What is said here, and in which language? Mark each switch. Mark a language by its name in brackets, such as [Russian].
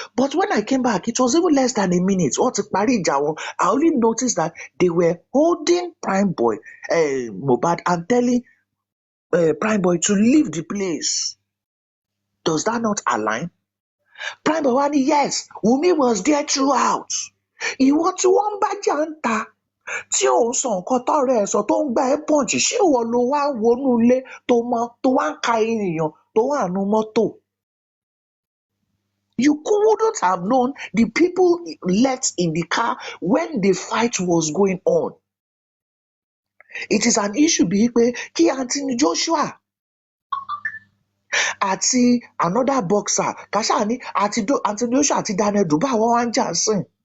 [English] But when I came back, it was even less than a minute. I only noticed that they were holding Primeboy, Mohbad, and telling Primeboy to leave the place. Does that not align? Primeboy [Yoruba] wá ní [English] yes, Wunmi was there throughout. [Yoruba] Ìwọ tí wọ́n ń bá jà ń ta tí ò ń sọ nǹkan tọ́rẹ́ ẹ̀ sọ tó ń gbá ẹ pọ̀njì, ṣé ìwọ ló wá wọnú ilé tó wá ń ka èèyàn tó wà nú mọ́tò? [English] You couldn't have known the people left in the car when the fight was going on. It is an issue [Yoruba] bíi pé kí Anthony Joshua àti [English] another boxer [Yoruba] kàṣà ní Anthony Joshua àti Daniel Dubois wọ́n wá ń jà sìn.